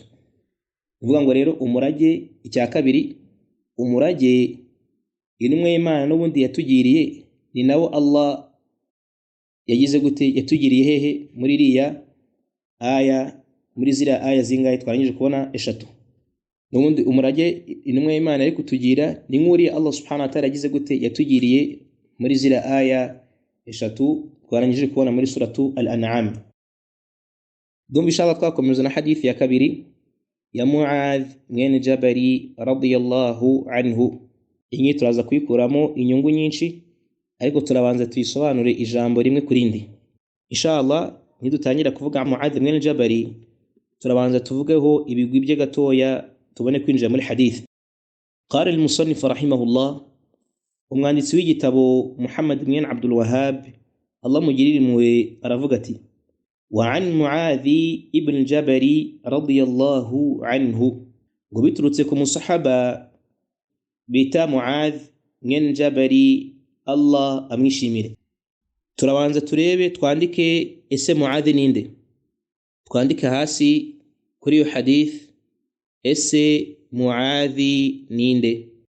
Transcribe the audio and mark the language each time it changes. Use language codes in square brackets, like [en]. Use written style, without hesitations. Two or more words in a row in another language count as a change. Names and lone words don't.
[rw] Uvuga ngo rero umurage, icya kabiri, umurage intumwa y'Imana n'ubundi yatugiriye ni nawo Allah yagize gute, yatugiriye hehe, muri iriya aya, muri ziriya aya zingahe twarangije kubona 3. N'ubundi umurage intumwa y'Imana ari kutugira ni nk'uri Allah [ar] سبحانه وتعالى [rw] yagize gute, yatugiriye muri ziriya aya 3 twarangije kubona muri suratu Al-An'am. Dumva inshallah twakomeza na hadith ya kabiri ya Mu'adh mwene Jabari [ar] رضي الله عنه. [rw] Iyi turaza kuyikuramo inyungu nyinshi, ariko turabanza tuyisobanure ijambo rimwe kurindi. Inshallah nidutangira kuvuga Mu'adh mwene Jabari, turabanza tuvugeho ibigwi bye gatoya tubone kwinjira muri hadith. [ar] قال المصنف رحمه الله, [rw] umwanditsi w'igitabo Muhammad mwene Abdul Wahhab Allah mugirire impuhwe aravuga ati, [ar] وعن معاذ بن جبل رضي الله عنه, [rw] ngo biturutse ku musahaba bita Mu'adh mwene Jabari Allah amwishimire. Turabanza turebe, twandike ese Mu'adh ninde, twandike hasi kuri iyo hadith ese Mu'adhi ninde.